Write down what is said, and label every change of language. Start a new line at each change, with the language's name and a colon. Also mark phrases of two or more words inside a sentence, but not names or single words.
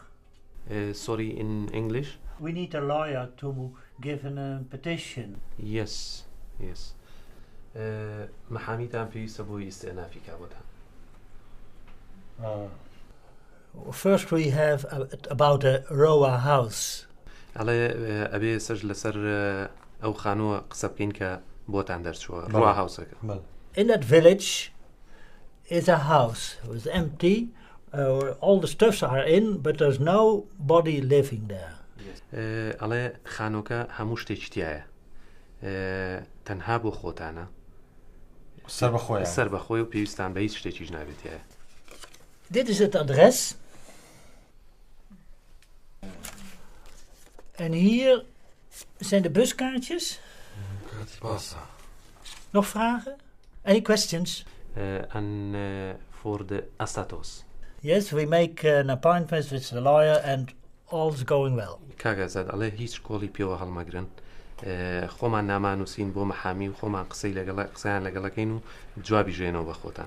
English: Sorry, in English? We need a lawyer to give a petition. Yes.
Central Kurdish: محامیتان پێویستە بۆی ئیستێنافی کابوتان.
English: First we have about a row house.
Central Kurdish: ئەڵێ ئەبێ سەر لەسەر ئەو خانووە قسە بکەین کە بۆتان دەرچووە ڕوا هاوسەکە.
English: In that village is a house. It was empty. All the stuffs are in, but there's nobody living there.
Central Kurdish: ئەڵێ خانۆکە هەموو شتێکی تایە. تەنها بۆ خۆتانە. سەر بەخۆی و پێویستان بە هیچ شتێکیش نابێتایە.
Dutch: Dit is het adres. En hier zijn de buskaartjes. Nog vragen?
English: Any questions? And for the Astatos. Yes, we make an appointment with the lawyer and all's going well.
Central Kurdish: کاگازاد ئەڵێ هیچ کۆڵی پێوە هەڵمەگرن. خۆمان نامانووسین بۆ مەحامی و خۆمان قسەیان لەگەڵەکەین و جوابی ژێنەوە بە خۆتان.